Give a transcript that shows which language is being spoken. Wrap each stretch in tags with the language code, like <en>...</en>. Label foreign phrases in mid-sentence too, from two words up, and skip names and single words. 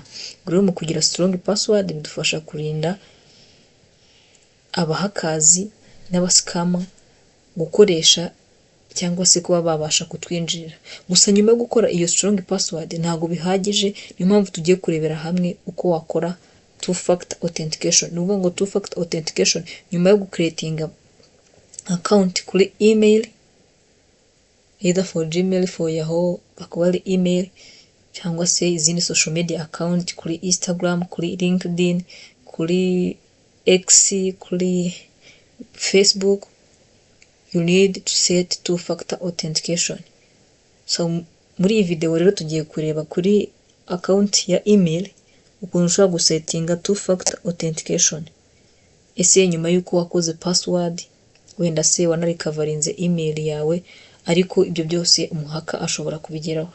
<rw>Rero mu kugira</rw> <en>strong password</en> <rw>bidufasha kurinda abahakazi n'abascammer gukoresha cyangwa se kuba babasha kutwinjira. Gusa nyuma yo gukora iyo</rw> <en>strong password</en> <rw>ntago bihagije, niyo mpamvu tugiye kurebera hamwe uko wakora</rw> <en>two factor authentication.</en> <rw>Ni ukuvuga ngo</rw> <en>two factor authentication</en> <rw>nyuma yo gucreatinga account kuri email,</rw> <en>either for Gmail, for Yahoo,</en> <rw>akaba ari email, cyangwa se izindi</rw> <en>social media account</en> <rw>kuri Instagram, kuri LinkedIn, kuri X, kuri Facebook,</rw> <en>you need to set two factor authentication.</en> <rw>So muri iyi video rero tugiye kureba kuri account ya email ukuntu ushobora gusetinga</rw> <en>two factor authentication.</en> <rw>Ese nyuma yuko wakoze password, wenda se wanarikavarinze email yawe, ariko ibyo byose umuhaka ashobora kubigeraho.</rw>